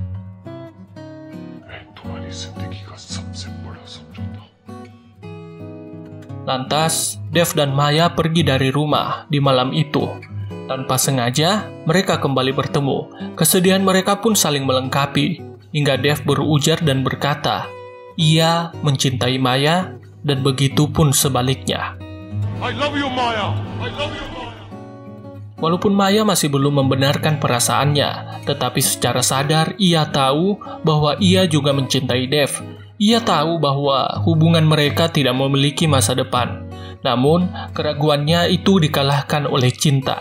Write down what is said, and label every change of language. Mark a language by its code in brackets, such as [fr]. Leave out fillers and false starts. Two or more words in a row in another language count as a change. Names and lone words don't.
[id] Lantas, Dev dan Maya pergi dari rumah di malam itu. Tanpa sengaja, mereka kembali bertemu. Kesedihan mereka pun saling melengkapi, hingga Dev berujar dan berkata, ia mencintai Maya, dan begitu pun sebaliknya. [en] I love you, Maya. I love you, Maya. [id] Walaupun Maya masih belum membenarkan perasaannya, tetapi secara sadar ia tahu bahwa ia juga mencintai Dev. Ia tahu bahwa hubungan mereka tidak memiliki masa depan. Namun, keraguannya itu dikalahkan oleh cinta.